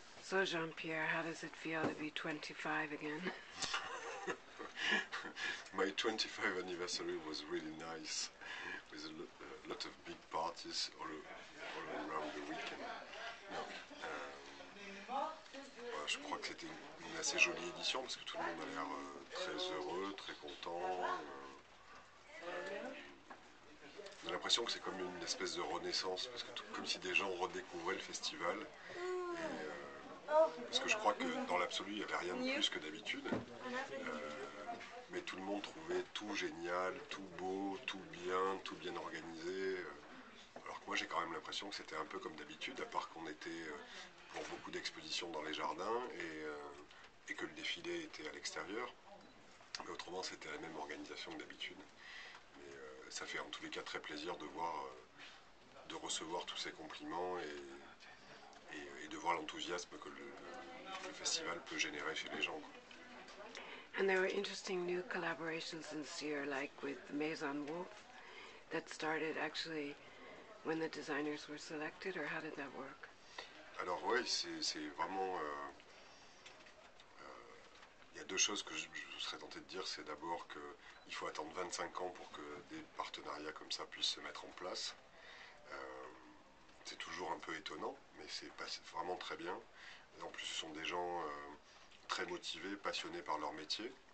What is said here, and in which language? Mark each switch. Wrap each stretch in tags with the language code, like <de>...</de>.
<en>So Jean-Pierre, how does it feel to be 25 again? My 25th anniversary was really nice, with a lot of big parties all around the weekend.</en> <fr>Non, voilà, je crois que c'était une assez jolie édition parce que tout le monde a l'air très heureux, très content. On a l'impression que c'est comme une espèce de renaissance, parce que comme si des gens redécouvraient le festival. Parce que je crois que dans l'absolu, il n'y avait rien de plus que d'habitude. Mais tout le monde trouvait tout génial, tout beau, tout bien organisé. Alors que moi, j'ai quand même l'impression que c'était un peu comme d'habitude, à part qu'on était pour beaucoup d'expositions dans les jardins et que le défilé était à l'extérieur. Mais autrement, c'était la même organisation que d'habitude. Mais ça fait en tous les cas très plaisir de voir, de recevoir tous ces compliments et de voir l'enthousiasme que le festival peut générer chez les gens.</fr> <en>And there were interesting new collaborations this year, like with Maison Wolf, that started actually when the designers were selected, or how did that work?</en> <fr>Alors oui, c'est vraiment... Il y a deux choses que je serais tenté de dire. C'est d'abord qu'il faut attendre 25 ans pour que des partenariats comme ça puissent se mettre en place. C'est toujours un peu étonnant, mais c'est vraiment très bien. Et en plus, ce sont des gens très motivés, passionnés par leur métier.</fr>